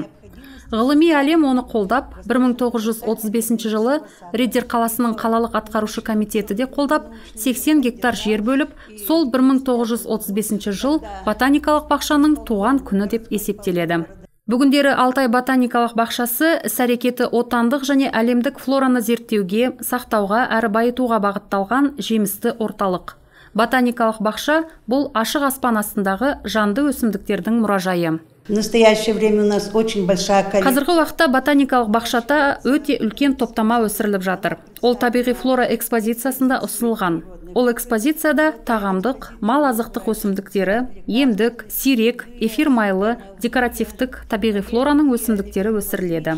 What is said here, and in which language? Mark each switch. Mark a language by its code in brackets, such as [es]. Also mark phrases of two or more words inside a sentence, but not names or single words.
[kk] Ғылыми әлем оны қолдап, 1935 жылы Риддер қаласының қалалық атқарушы комитеті де қолдап, 80 гектар жер бөліп, сол 1935 жыл ботаникалық бақшаның туған күні деп есептеледі. Бүгіндері Алтай ботаникалық бақшасы іс-әрекеті отандық және әлемдік флораны зерттеуге, сақтауға әрі байытуға бағытталған жемісті орталық. Ботаникалық бақша бұл ашық аспан астындағы жанды өсімдіктердің мұражайы. [ru] В настоящее время у нас очень большая коллекция. [kk] Қазіргі уақытта ботаникалық бақшада өте үлкен топтама өсіріліп жатыр. Ол табиғи флора экспозициясында ұсынылған. Ол экспозицияда тағамдық, мал азықтық өсімдіктері, емдік, сирек, эфир майлы, декоративтік табиғи флораның өсімдіктері өсіріледі.